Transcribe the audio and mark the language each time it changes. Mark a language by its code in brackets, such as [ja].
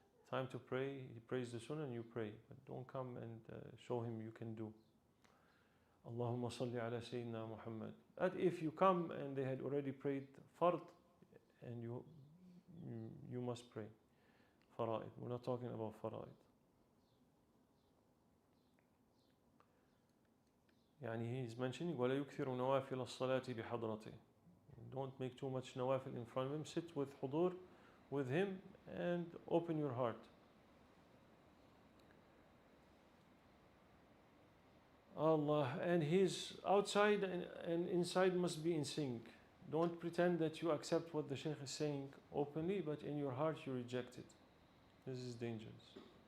[en] Time to pray, he prays the sunnah and you pray. But don't come and show him you can do. [ar] Allahumma salli ala Sayyidina Muhammad. [en] But if you come and they had already prayed fard, and you must pray fara'id. We're not talking about fara'id. [ar] يعني [en] he's mentioning [ar] ولا يكثر نوافل الصلاة بحضرته. [en] Don't make too much nawafil in front of him. Sit with hudur, with him, and open your heart. Allah, and his outside and inside must be in sync. Don't pretend that you accept what the Shaykh is saying openly, but in your heart you reject it. This is dangerous.